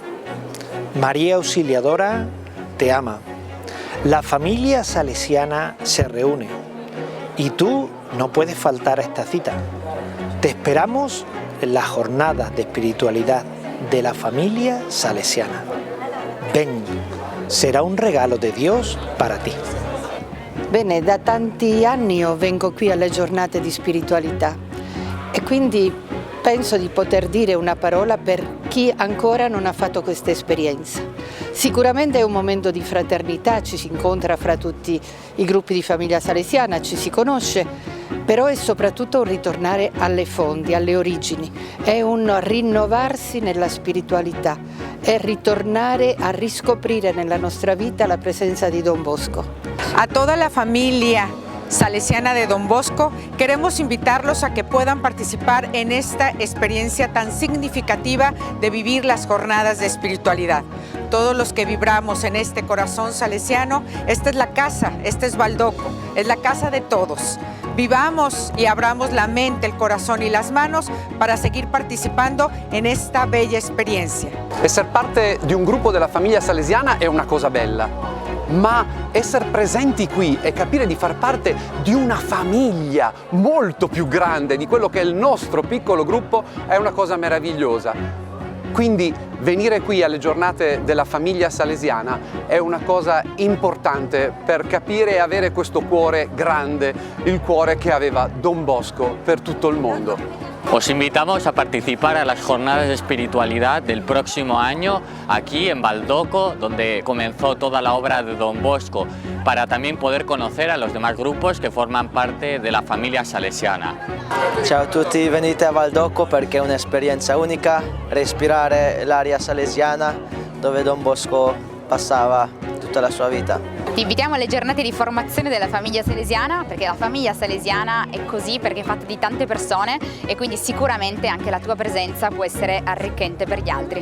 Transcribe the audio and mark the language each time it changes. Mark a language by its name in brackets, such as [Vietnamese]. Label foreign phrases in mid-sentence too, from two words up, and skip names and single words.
[Spanish] María Auxiliadora te ama. La familia salesiana se reúne y tú no puedes faltar a esta cita. Te esperamos en las jornadas de espiritualidad de la familia salesiana. Ven, será un regalo de Dios para ti. [Italian] Bene, da tanti anni io vengo qui alle giornate di spiritualità e quindi penso di poter dire una parola per chi ancora non ha fatto questa esperienza. Sicuramente è un momento di fraternità, ci si incontra fra tutti i gruppi di famiglia salesiana, ci si conosce, però è soprattutto un ritornare alle fonti, alle origini, è un rinnovarsi nella spiritualità, è ritornare a riscoprire nella nostra vita la presenza di Don Bosco. [Spanish] A toda la familia salesiana de Don Bosco, queremos invitarlos a que puedan participar en esta experiencia tan significativa de vivir las jornadas de espiritualidad. Todos los que vibramos en este corazón salesiano, esta es la casa, este es Baldoco, es la casa de todos. Vivamos y abramos la mente, el corazón y las manos para seguir participando en esta bella experiencia. [Italian] Essere parte di un gruppo della famiglia salesiana è una cosa bella, ma essere presenti qui e capire di far parte di una famiglia molto più grande di quello che è il nostro piccolo gruppo è una cosa meravigliosa. Quindi venire qui alle giornate della famiglia salesiana è una cosa importante per capire e avere questo cuore grande, il cuore che aveva Don Bosco per tutto il mondo. [Spanish] Os invitamos a participar a las jornadas de espiritualidad del próximo año aquí en Baldoco, donde comenzó toda la obra de Don Bosco, para también poder conocer a los demás grupos que forman parte de la familia salesiana. [Italian] Ciao a tutti, venite a Baldoco perché è un'esperienza unica, respirare l'aria salesiana dove Don Bosco passava tutta la sua vita. Ti invitiamo alle giornate di formazione della famiglia salesiana, perché la famiglia salesiana è così perché è fatta di tante persone e quindi sicuramente anche la tua presenza può essere arricchente per gli altri.